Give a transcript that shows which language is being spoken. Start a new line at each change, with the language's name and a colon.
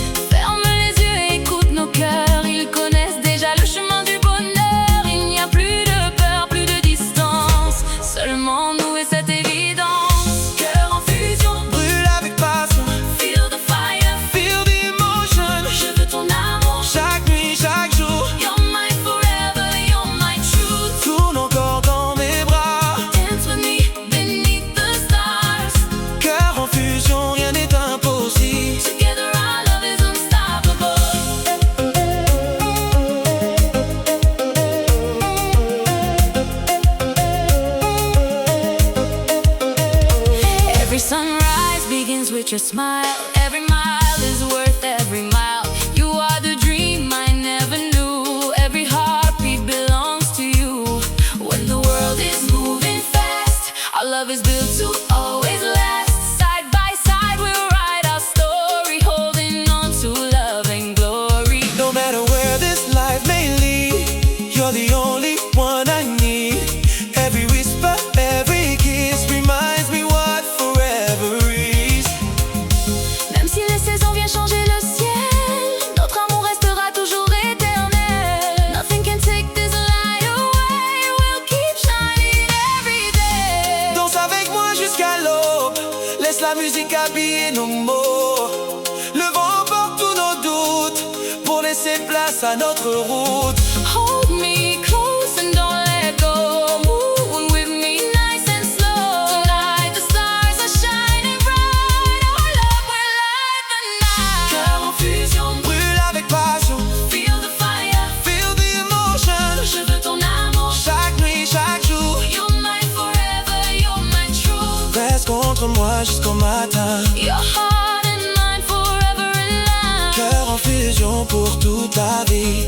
French: Ferme les yeux et écoute nos cœurs, ils connaissent déjà le chemin du bonheur. Il n'y a plus de peur, plus de distance, seulement nous et cette évidence. Cœur en fusion, Brûle avec passion,
English: feel the fire, feel the emotion.
French: je veux ton amour. Chaque nuit, chaque jour,
English: You're my forever, you're my truth.
French: tourne encore dans mes bras.
English: Dance with me beneath the stars.
French: Cœur en fusion, rien n'est impossible.
English: Together our love is unstoppable. Every sunrise begins with your smile. Every mile is worth every mile. You are the dream I never knew. Every heartbeat belongs to you. When the world is moving fast, our love is built to always last. Side by side we'll write our story, holding on to love and glory. No matter where this life may lead, you're the only one I need. Every whisper, every kiss reminds me what forever is.
French: Même si les saisons viennent changer le ciel, notre amour restera toujours éternel.
English: Nothing can take this light away. We'll keep shining every day.
French: Danse avec moi jusqu'à l'aube, laisse la musique habiller nos mots. Le vent emporte tous nos doutes pour laisser place à notre route.
English: Hold me close and don't let go. Move with me nice and slow. Tonight the stars are shining bright. Our love will light the night.
French: Cœur en fusion, Brûle avec passion,
English: feel the fire. feel the emotion.
French: Je veux ton amour. Chaque nuit, chaque jour,
English: You're my forever, you're my truth.
French: reste contre moi jusqu'au matin.
English: Your heart and mine forever in line.
French: Cœur en fusion pour toute la vie.